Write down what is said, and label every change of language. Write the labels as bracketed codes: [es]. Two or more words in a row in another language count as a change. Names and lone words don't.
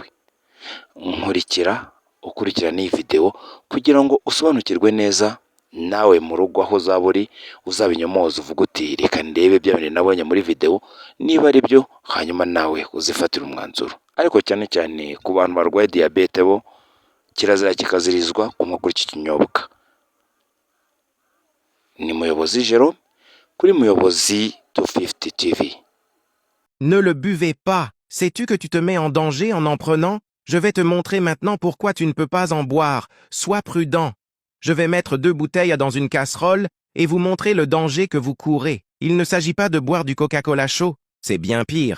[rw] Nkurikira ukurikirana iyi video kugira ngo usobanukirwe neza, nawe mu rugo aho uzaba uri uzabinyomoza uvuga uti reka ndebe bya bintu nabonye muri video niba ari byo, hanyuma nawe uzifatira umwanzuro. Ariko cyane cyane ku bantu barwaye diabete bo kirazira kikazirizwa kunywa kuri iki kinyobwa. Ni Muyobozi Jerome kuri Muyobozi 250 TV. [fr] Ne le buvez pas. Sais-tu que tu te mets en danger en prenant? Je vais te montrer maintenant pourquoi tu ne peux pas en boire. Sois prudent. Je vais mettre 2 bouteilles dans une casserole et vous montrer le danger que vous courez. Il ne s'agit pas de boire du Coca-Cola chaud. C'est bien pire.